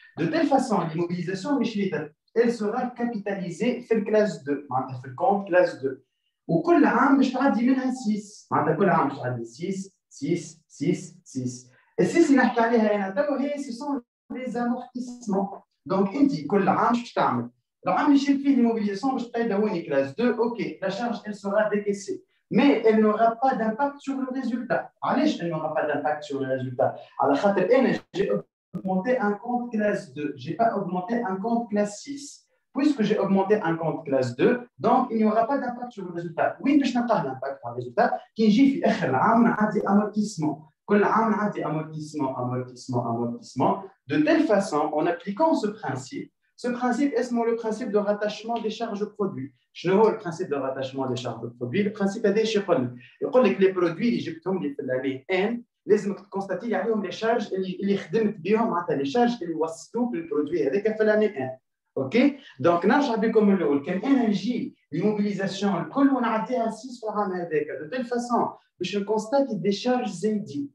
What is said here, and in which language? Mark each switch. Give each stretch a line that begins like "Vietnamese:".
French: De telle façon, l'immobilisation, elle sera capitalisée dans la classe 2, dans le compte classe 2.
Arabic: Ou كل عام باش تعدي منها 6 معناتها كل عام باش تعدي 6 6 6 6 السيس اللي نحكي عليها انا تو هي سي سون لي زامورتيسمون. دونك انت كل عام باش تعمل العام اللي شريت فيه l'immobilisation باش تقيد هوني كلاس 2 اوكي لا شارج
French: elle sera décaissée mais elle n'aura pas d'impact sur le résultat. علاش elle n'aura pas d'impact sur le résultat؟
Arabic: على خاطر انا
French: j'ai augmenté un compte classe 2, j'ai pas augmenté un compte classe 6. Puisque j'ai augmenté un compte classe 2, donc il n'y aura pas d'impact sur le résultat.
Arabic: Oui, باش نلقى
French: l'impact sur le résultat
Arabic: كي نجي في اخر العام نعدي amortissement. كل عام نعدي
French: amortissement de telle façon en appliquant ce principe est le principe de rattachement des charges au produit.
Arabic: شنو هو
French: le principe de rattachement des charges au produit؟
Arabic: le principe هذا ايش يقول لك les produits اللي جبتهم لي في l'année n لازمك تكونستاتي عليهم les charges اللي خدمت بهم معناتها les charges اللي وصلوك للبرودوي هذاك في l'année n. اوكي دونك نرجع بكم الاول كان انا نجي l'immobilisation الكل ونعديها 6 في العام هذاك
French: de telle façon
Arabic: باش نكونستاتي دي شارج زايدين.